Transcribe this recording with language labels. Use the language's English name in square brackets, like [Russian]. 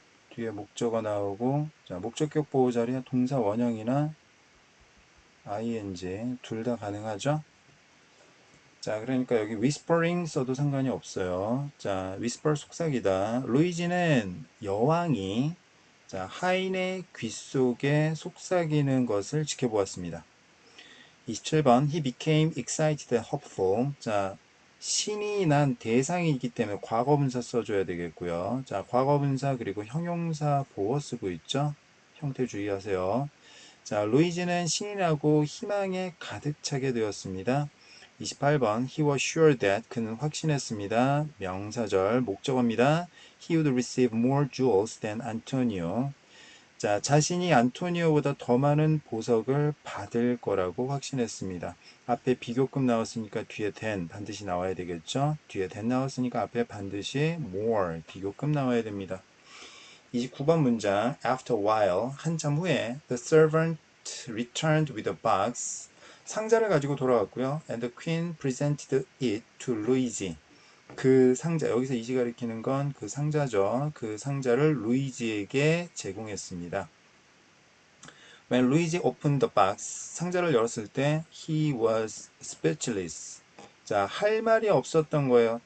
[Korean] 뒤에 목적어 나오고, 자, 목적격 보호 자리에 동사 원형이나 ing 둘 다 가능하죠? 자, 그러니까 여기 whispering 써도 상관이 없어요. 자, whisper 속삭이다. 루이지는 여왕이 자, 하인의 귀 속에 속삭이는 것을 지켜보았습니다. [English] 27번 He became excited and hopeful. [Korean] 자, 신이 난 대상이기 때문에 과거분사 써줘야 되겠고요. 자, 과거분사 그리고 형용사 보어 쓰고 있죠. 형태 주의하세요. 자, 루이지는 신이 나고 희망에 가득 차게 되었습니다. [English] 28번 He was sure that [Korean] 그는 확신했습니다. 명사절 목적어입니다. [English] He would receive more jewels than Antonio. [Korean] 자, 자신이 안토니오보다 더 많은 보석을 받을 거라고 확신했습니다. 앞에 비교급 나왔으니까 뒤에 than 반드시 나와야 되겠죠? 뒤에 than 나왔으니까 앞에 반드시 more 비교급 나와야 됩니다. 29번 문장 [English] after a while [Korean] 한참 후에 [English] the servant returned with a box [Korean] 상자를 가지고 돌아왔고요. [English] and the queen presented it to [Korean] 루이지 그 상자 여기서 이지 가리키는 건 그 상자죠. 그 상자를 루이지에게 제공했습니다. [English] When Luigi opened the box [Korean] 상자를 열었을 때 [English] he was speechless [Korean] 자, 할 말이 없었던 거예요.